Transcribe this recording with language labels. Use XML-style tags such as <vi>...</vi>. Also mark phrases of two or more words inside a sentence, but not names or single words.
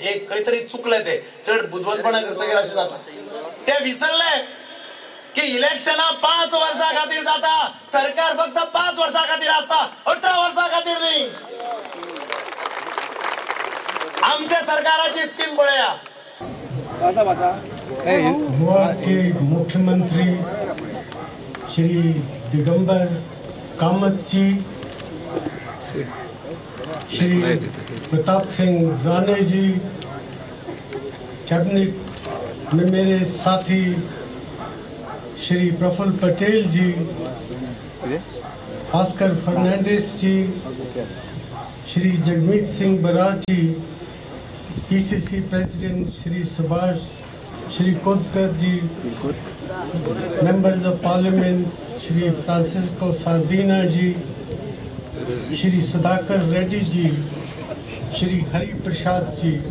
<kok>एक खंय तरी चुकले, ते चड बुदवणपणा करतकीर अशें जाता। ते विसरले की इलेक्शनां 5 वर्सां खातीर जाता, सरकार फक्त 5 वर्सां खातीर आसता, 18 वर्सां खातीर न्ही। आमच्या सरकाराची स्कीम पळया।</kok> <hi>गोवा के मुख्यमंत्री श्री दिगंबर कामत जी, श्री प्रताप सिंह राणे जी, कैबिनेट में मेरे साथी श्री प्रफुल्ल पटेल जी, भास्कर फर्नांडिस जी, श्री जगमीत सिंह बराड़ जी,</hi> <en>PCC president</en> <hi>श्री सुभाष श्री कोदकर जी,</hi> <en>members of parliament</en> <hi>श्री फ्रांसिस्को सार्दिना जी, श्री सुधाकर रेड्डी जी, श्री हरि प्रसाद जी,</hi>